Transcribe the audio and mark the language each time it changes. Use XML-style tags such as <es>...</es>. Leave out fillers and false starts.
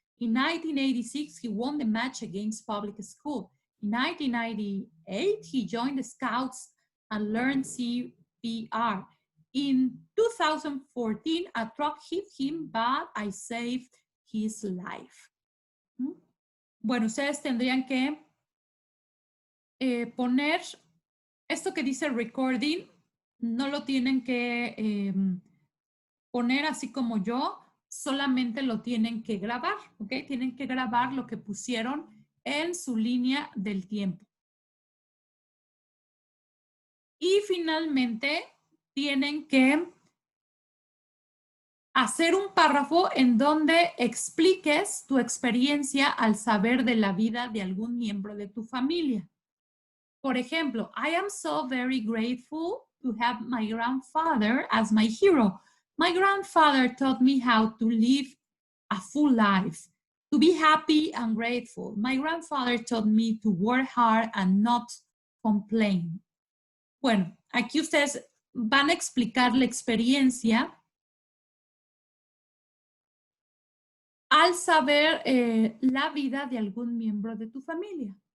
<en>In 1986, he won the match against public school. In 1998, he joined the Scouts and learned CPR. In 2014, a truck hit him, but I saved his life.</en> <es>Bueno, ustedes tendrían que poner esto que dice recording, no lo tienen que poner así como yo, solamente lo tienen que grabar, ¿ok? Tienen que grabar lo que pusieron en su línea del tiempo. Y finalmente, tienen que hacer un párrafo en donde expliques tu experiencia al saber de la vida de algún miembro de tu familia. Por ejemplo,</es> <en>I am so very grateful to have my grandfather as my hero. My grandfather taught me how to live a full life, to be happy and grateful. My grandfather taught me to work hard and not complain.</en> <es>Bueno, aquí ustedes van a explicar la experiencia al saber la vida de algún miembro de tu familia.</es>